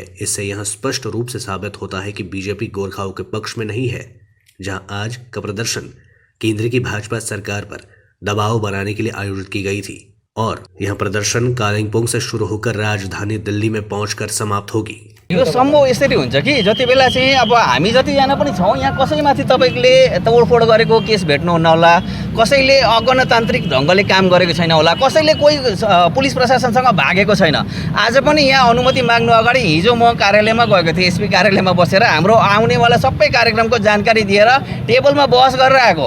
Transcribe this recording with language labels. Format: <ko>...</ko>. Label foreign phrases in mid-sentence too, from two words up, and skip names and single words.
<hi>इससे यह स्पष्ट रूप से साबित होता है कि बीजेपी गोरखाओं के पक्ष में नहीं है। जहां आज का प्रदर्शन केंद्र की भाजपा सरकार पर दबाव बनाने के लिए आयोजित की गई थी और यह प्रदर्शन कालिम्पोङ से शुरू होकर राजधानी दिल्ली में पहुंचकर समाप्त होगी।</hi> <ne>यो सम्भव यसरी हुन्छ कि जति बेला चाहिँ अब हामी जतिजना पनि छौँ यहाँ कसैमाथि तपाईँले तोडफोड गरेको केस भेट्नुहुन्न होला, कसैले अगणतान्त्रिक ढङ्गले काम गरेको छैन होला, कसैले कोही पुलिस प्रशासनसँग भागेको छैन। आज पनि यहाँ अनुमति माग्नु अगाडि हिजो म कार्यालयमा गएको थिएँ, एसपी कार्यालयमा बसेर हाम्रो आउनेवाला सबै कार्यक्रमको जानकारी दिएर टेबलमा बहस गरेर आएको।</ne>